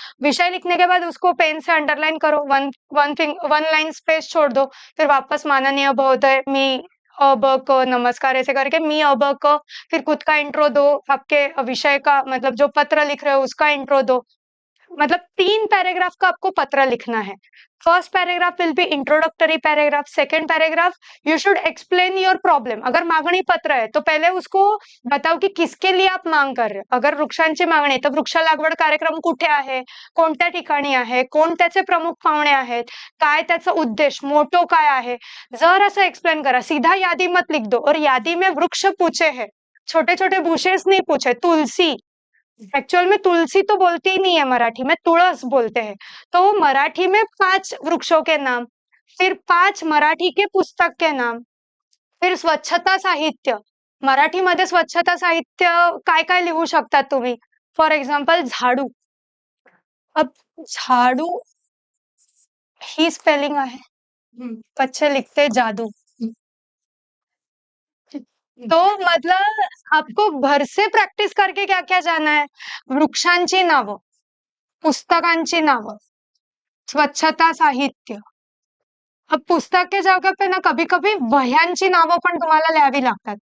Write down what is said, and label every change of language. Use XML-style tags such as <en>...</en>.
<hi>विषय लिखने के बाद उसको पेन से अंडरलाइन करो, वन लाइन स्पेस छोड़ दो, फिर वापस माननीय महोदय,</hi> <mr>मी अब क नमस्कार</mr> <hi>ऐसे करके मी अब क, फिर खुद का इंट्रो दो, आपके विषय का मतलब जो पत्र लिख रहे हो उसका इंट्रो दो। मतलब 3 पैराग्राफ का आपको पत्र लिखना है।</hi> <en>First paragraph will be introductory paragraph, second paragraph you should explain your problem.</en> <hi>अगर मागणी पत्र है तो पहले उसको बताओ की किसके लिए आप मांग कर रहे हो।</hi> <mr>अगर वृक्षांची मागणी आहे तर वृक्ष लागवड कार्यक्रम कुठे आहे, कोणत्या ठिकाणी आहे, कोण त्याचे प्रमुख पाहुणे आहेत, काय त्याचा उद्देश, मोटो काय आहे, जर असं एक्सप्लेन करा।</mr> <hi>सीधा यादी मत लिख दो, और यादी में वृक्ष पूछे हैं, छोटे छोटे बुशेस नहीं पूछे। तुलसी, एक्चुअल में तुलसी तो बोलते ही नहीं है मराठी में, तुळस बोलते हैं। तो मराठी में 5 वृक्षों के नाम, फिर 5 मराठी के पुस्तक के नाम, फिर स्वच्छता साहित्य।</hi> <mr>मराठीमध्ये स्वच्छता साहित्य काय काय लिहू शकतात तुम्ही? फॉर एक्झाम्पल झाडू। अब झाडू ही स्पेलिंग आहे,</mr> <hi>बच्चे लिखते जादू। तो मतलब आपको घर से प्रॅक्टिस करके क्या क्या जाना है?</hi> <mr>वृक्षांची नावं, पुस्तकांची नावं, स्वच्छता साहित्य।</mr> <hi>अब पुस्तक के जगह पे ना कभी कभी</hi> <mr>वह्यांची नावं पण तुम्हाला लिहावी लागतात।</mr>